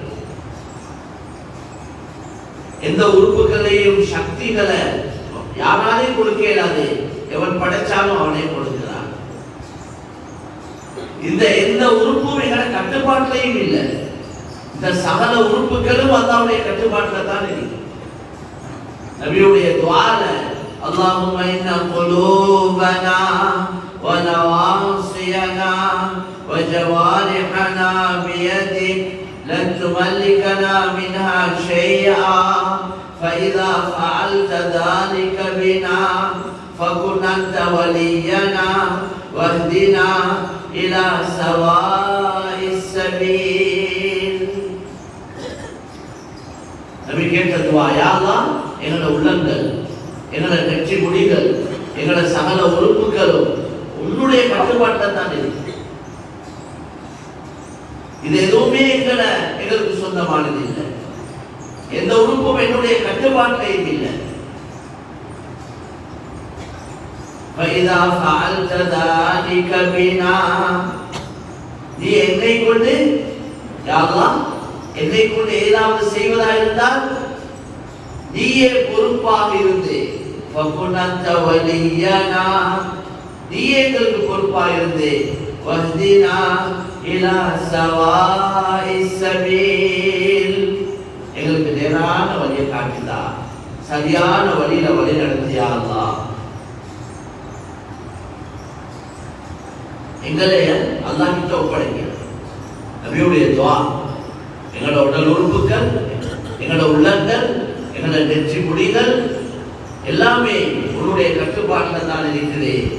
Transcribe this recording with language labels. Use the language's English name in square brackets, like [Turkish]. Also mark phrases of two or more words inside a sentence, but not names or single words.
[Tamil] எந்த உறுப்புகளையும் சக்திகளை யாராலையும் கொடுக்க இயலாது. எவன் படைச்சாலும் அவனே கொடுக்கிறான். இந்த எந்த உறுப்பும் எங்களை கட்டுப்பாட்டிலையும் இல்லை. இந்த சகல உறுப்புகளும் அல்லாஹ்வுடைய கட்டுப்பாட்டில் தான் இருக்கு. நபியுடைய துஆல [Arabic] اللهم إن قلوبنا ونواصينا وجوارحنا بيدك لن تملكنا منها شيئا فإذا فعلت ذلك بنا فكن أنت ولينا واهدنا إلى سواء السبيل. [Tamil] நபி கேட்ட துஆ, [Arabic] يا الله, [Tamil] எங்களோட உள்ளங்கள், எங்களோட நெற்றி முடிகள், எங்களோட சகல உறுப்புகளும் உன்னுடைய கட்டுப்பாட்டில் தான் இருக்கு. இது எதுவுமே எங்களுக்கு சொந்தமானது இல்லை. எந்த உறுப்பும் என்னுடைய கட்டுப்பாட்டிலையும் இல்லை. [Arabic] فإذا فعلت ذلك بنا, [Tamil] நீ என்னை கொண்டு, [Arabic] يا الله, [Tamil] என்னை கொண்டு ஏதாவது செய்வதாக இருந்தால் நீயே பொறுப்பாக இருந்து, [Arabic] فَكُنْتَ وَلِيَّنَا, [Tamil] நீயே எங்களுக்கு பொறுப்பாக இருந்து, [Arabic] وَاهْدِنَا إِلَى سَوَاءِ السَّبِيلِ, [Tamil] எங்களுக்கு நேரான வழியை காட்டுதா, சரியான வழியில வழி நடத்தியா அல்லாஹ். எங்களை அல்லாஹ் கிட்ட ஒப்படைக்கிறது. நபியுடைய துஆ. எங்களோட உடல் உறுப்புகள், எங்களோட உள்ளங்கள், எங்களோட நெற்றி முடிகள் எல்லாமே உன்னுடைய கட்டுப்பாட்டில் தான் இருக்குது.